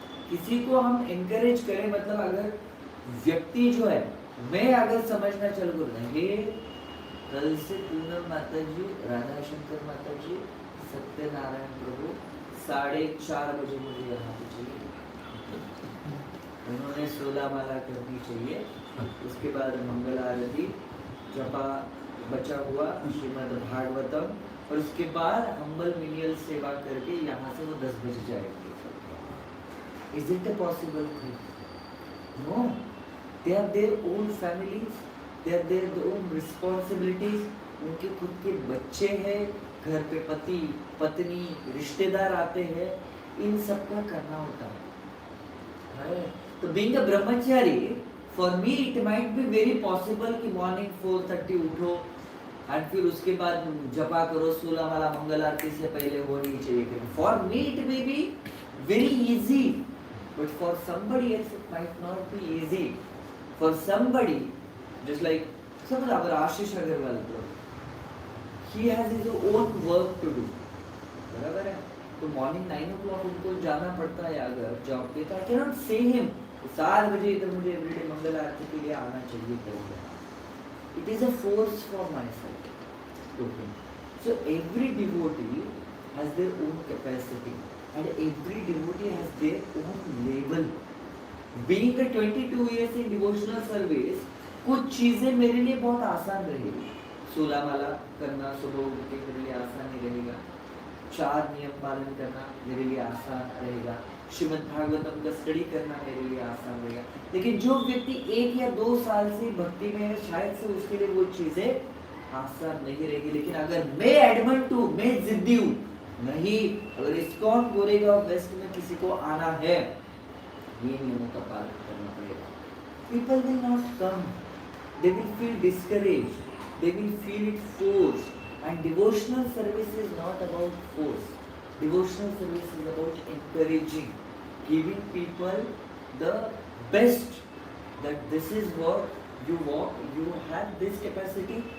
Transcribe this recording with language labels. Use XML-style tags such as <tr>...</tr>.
<hi>किसी को हम एनकरेज करें, मतलब अगर व्यक्ति जो है, मैं अगर समझना चलूँ रहे कल से पूनम माता जी, राधा शंकर माता जी, सत्यनारायण प्रभु 4:30 बजे मुझे यहाँ पे चाहिए, उन्होंने 16 माला करनी चाहिए, उसके बाद मंगल आरती, जपा बचा हुआ श्रीमद् भागवतम, और उसके बाद हम्बल मिनियल सेवा करके यहाँ से वो 10 बजे जाएंगे।</hi> <en>Is it a possible thing? No. They have their own families, they have their own responsibilities.</en> <hi>उनके खुद के बच्चे हैं, घर पे पति पत्नी रिश्तेदार आते हैं, इन सब का करना होता है। तो</hi> <en>being a brahmachari, for me it might be very possible</en> <hi>कि morning 4:30 उठो और फिर उसके बाद जपा करो, 16 माला मंगल आरती से पहले होनी चाहिए।</hi> <en>For me it may be very easy, but for somebody else it might not be easy. For somebody, just like suppose our Ashish Agarwal bro, he has his own work to do,</en> <hi>बराबर है? तो morning 9 o'clock उनको जाना पड़ता है अगर job पे, तो</hi> <en>I cannot say him</en> <hi>7 बजे इधर मुझे एवरीडे मंगल आरती के लिए आना चाहिए करेंगे।</hi> <en>It is a force from my side to him. So every devotee has their own capacity. And every devotee has their own level. Being a 22 years in devotional service,</en> <hi>कुछ चीजें मेरे लिए बहुत आसान रहेगी। 16 माला करना सुबह उठ के मेरे लिए आसान नहीं रहेगा, 4 नियम पालन करना मेरे लिए आसान रहेगा, श्रीमद् भागवतम का स्टडी करना मेरे लिए आसान रहेगा। लेकिन जो व्यक्ति 1 या 2 साल से भक्ति में है, शायद से उसके लिए वो चीजें आसान नहीं रहेगी। लेकिन अगर मैं एडमंट हूँ, मैं जिद्दी हूँ, नहीं, अगर इस्कॉन गोरेगांव वेस्ट में किसी को आना है, ये नियमों का पालन करना पड़ेगा।</hi> <en>People will not come, they will feel discouraged, they will feel it forced, and devotional service is not about force. Devotional service is about encouraging, giving people the best, that this is what you walk, you have this capacity,</en>